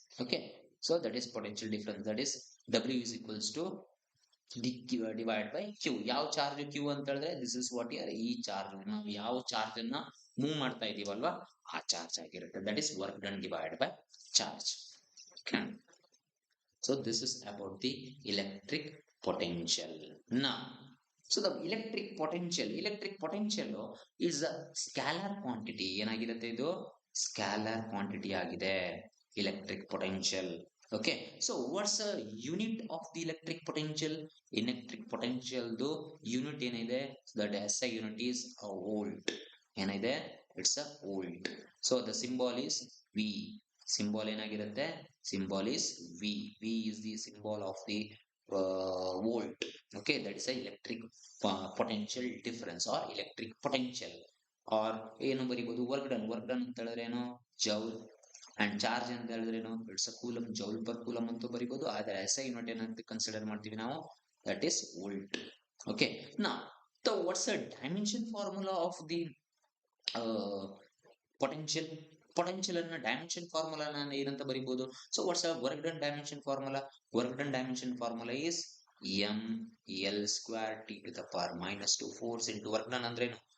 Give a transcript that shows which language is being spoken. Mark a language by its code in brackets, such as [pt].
[en] Okay, so that is potential difference. That is W is equals to divided by Q. [kn] ಯಾವ charge Q ಅಂತ ಹೇಳಿದ್ರೆ [en] this is what here [kn] ಈ charge. ನಾವು ಯಾವ charge ಅನ್ನ move ಮಾಡ್ತಾ ಇದೀವಲ್ವಾ, ಆ ಚಾರ್ಜ್ ಆಗಿರುತ್ತೆ. [en] That is work done divide by charge. So this is about the electric potential. Now so the electric potential is a scalar quantity. [kn] ಏನಾಗಿರುತ್ತೆ ಇದು? Scalar quantity ಆಗಿದೆ electric potential. [en] Okay, so what's a unit of the electric potential? [kn] Electric potential ದು unit ಏನಿದೆ? [en] That SI unit is a volt. [kn] ಏನಿದೆ? [en] It's a volt. So the symbol is V. [kn] Symbol ಏನಾಗಿರುತ್ತೆ? [en] Symbol is V. V is the symbol of the volt. Okay, that is a electric potential difference or electric potential. [kn] or ಏನು ಬರಿಬಹುದು? Work done ಅಂತ ಹೇಳಿದ್ರೆ ಏನು? Joule. And charge ಅಂತ ಹೇಳಿದ್ರೆ ಏನು? [en] it's a coulomb, [kn] joule per coulomb ಅಂತೂ ಬರಿಬಹುದು. ಆದ್ರೆ SI unit ಏನಂತ ಕನ್ಸಿಡರ್ ಮಾಡ್ತೀವಿ ನಾವು? [en] That is volt. Okay, ನಾ what's the dimension formula of the potential? [kn] Potential ಅನ್ನ ಡೈಮೆನ್ಷನ್ ಫಾರ್ಮುಲಾ ನಾನು ಏನಂತ ಬರಿಬಹುದು? [en] So what's a work done dimension formula? Work done dimension formula is M L square T to the power minus two force into work done [kn] ಅಂದ್ರೆ ಏನು?